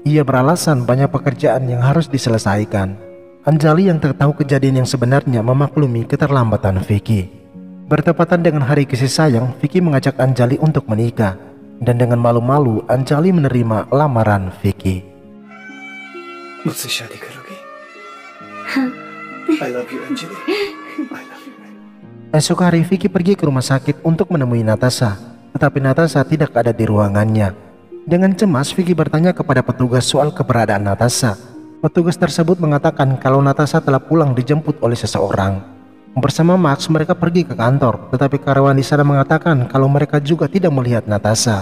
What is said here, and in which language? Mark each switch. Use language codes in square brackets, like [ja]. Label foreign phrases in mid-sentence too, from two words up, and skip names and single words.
[id] Ia beralasan banyak pekerjaan yang harus diselesaikan. Anjali yang tak tahu kejadian yang sebenarnya memaklumi keterlambatan Vicky. Bertepatan dengan hari kasih sayang, Vicky mengajak Anjali untuk menikah. Dan dengan malu-malu, Anjali menerima lamaran Vicky. [hi] मुझसे शादी करोगी? [en] I love you, Anjali. I love you. [id] Esok hari Vicky pergi ke rumah sakit untuk menemui Natasha, tetapi Natasha tidak ada di ruangannya. Dengan cemas, Vicky bertanya kepada petugas soal keberadaan Natasha. Petugas tersebut mengatakan kalau Natasha telah pulang dijemput oleh seseorang. Bersama Max, mereka pergi ke kantor, tetapi karyawan di sana mengatakan kalau mereka juga tidak melihat Natasha.